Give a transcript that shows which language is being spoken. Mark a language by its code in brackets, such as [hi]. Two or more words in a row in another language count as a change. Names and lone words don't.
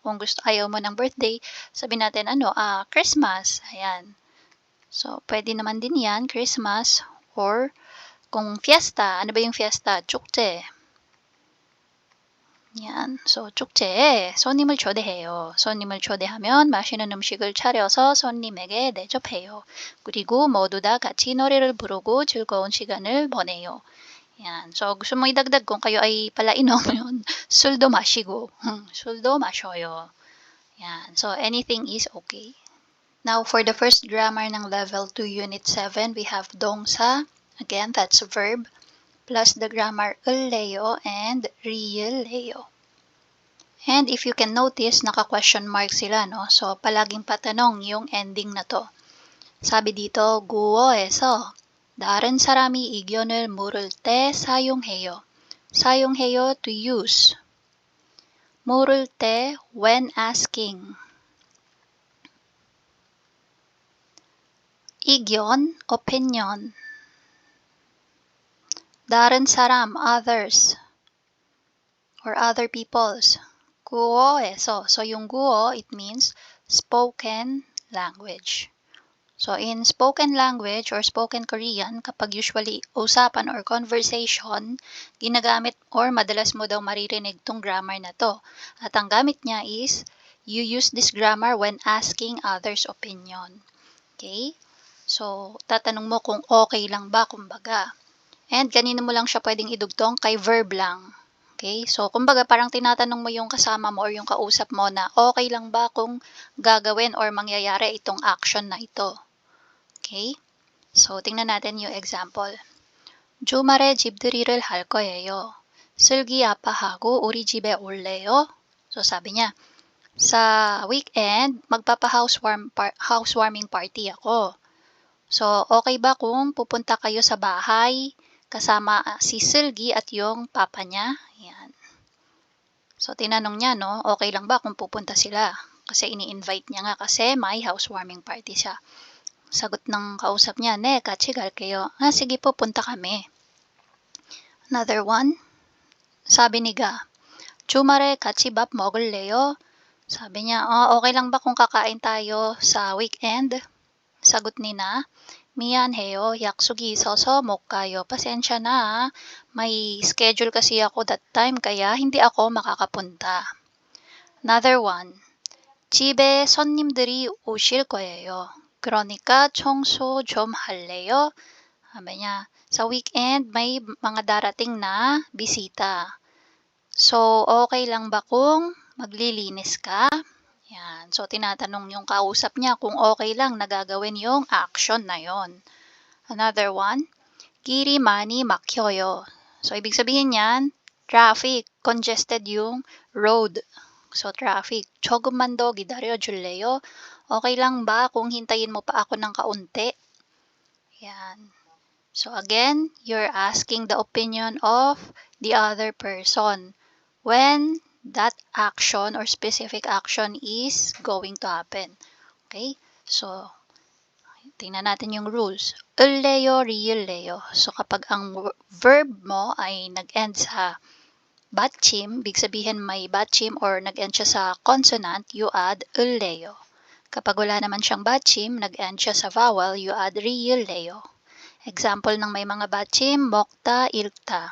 [tl] Kung ayaw mo ng birthday, sabihin natin Christmas. Ayan. So, pwede naman din yan, Christmas, or kung fiesta, ano ba yung fiesta? [ko] 축제. yan. So, 축제에 손님을 초대해요. 손님을 초대하면 맛있는 음식을 차려서 손님에게 대접해요. 그리고 모두 다 같이 노래를 부르고 즐거운 시간을 보내요. [tl] Yan. So, gusto mo idagdag kung kayo ay palainom yun, [ko] 술도 마시고, 술도 마셔요. [tl] Yan. [en] So, anything is okay. Now, for the first grammar ng level 2 unit 7, we have 동사. Again, that's verb. Plus the grammar 을래요 and ri을래요. And if you can notice, [tl] naka-question mark sila, no? So, palaging patanong yung ending na to. Sabi dito, [ko] 구어에서 다른 사람이 의견을 물을 때 사용해요. 사용해요, [en] to use. [ko] 물을 때, [en] when asking. [ko] 의견, opinion. 다른 사람, [en] others. Or other people's. [ko] 구어에서. [tl] So, yung 구어, [en] it means spoken language. So, in spoken language or spoken Korean, [tl] kapag usually usapan or conversation, ginagamit or madalas mo daw maririnig tong grammar na to. At ang gamit niya [en] is, you use this grammar when asking others' opinion. Okay? So, [tl] tatanong mo kung okay lang ba, kumbaga. And kanino mo lang siya pwedeng idugtong? Kay verb lang. Okay? So, kumbaga parang tinatanong mo yung kasama mo or yung kausap mo na okay lang ba kung gagawin or mangyayari itong action na ito. [en] Okay? [tl] So, tingnan natin yung example. [ko] 주말에 집들이를 할 거예요. 슬기 아빠하고 우리 집에 올래요? [tl] So, sabi niya, sa weekend, [en] housewarming party [tl] ako. So, okay ba kung pupunta kayo sa bahay kasama si Silgi at yung papa niya? Yan. So, tinanong niya, no, okay lang ba kung pupunta sila? Kasi ini-invite niya nga kasi may [en] housewarming party [tl] siya. Sagot ng kausap niya, [ko] "네, 같이 갈게요." [tl] Sige po, punta kami. [en] Another one. [tl] Sabi ni Ga, [ko] "주말에 같이 밥 먹을래요?" [tl] Sabi niya, okay lang ba kung kakain tayo sa weekend? Sagot ni Na, [ko] 미안해요. 약속이 있어서 못 가요. [tl] Pasensya na. May schedule kasi ako [en] that time [tl] kaya hindi ako makakapunta. [en] Another one. [ko] 집에 손님들이 오실 거예요. 그러니까 청소 좀 할래요? [tl] Sabi niya, sa weekend may mga darating na bisita. So, okay lang ba kung maglilinis ka? Yan. So, tinatanong yung kausap niya kung okay lang na gagawin yung action na yon. [en] Another one, [ko] 길이 많이 막혀요. [tl] So, ibig sabihin yan, [en] traffic, congested [tl] yung road. [en] So, traffic. [ko] 조금만 더 기다려줄래요? [tl] Okay lang ba kung hintayin mo pa ako ng kaunti? Yan. [en] So, again, you're asking the opinion of the other person when that action or specific action is going to happen. Okay? So, [tl] tingnan natin yung rules. [ko] 을래요, 리을래요. [tl] So, kapag ang verb mo ay nag-end sa 받침, big sabihin may 받침 or nag-end siya sa consonant, [en] you add [tl] 을래요. Kapag wala naman siyang 받침, nag-end siya sa vowel, [en] you add [tl] 리을래요. Example ng may mga 받침, 먹다, 읽다.